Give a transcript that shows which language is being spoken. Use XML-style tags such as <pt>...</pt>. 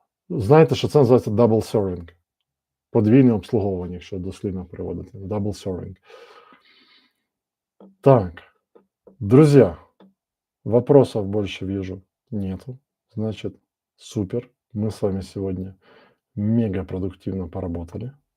<uk>Знаєте, що це називається double serving? Подвійне обслуговування, якщо дослівно переводити.</uk> <en>Double serving.</en> <ru>Так, друзья, вопросов больше вижу нету. Значит, супер. Мы с вами сегодня мега продуктивно поработали.</ru>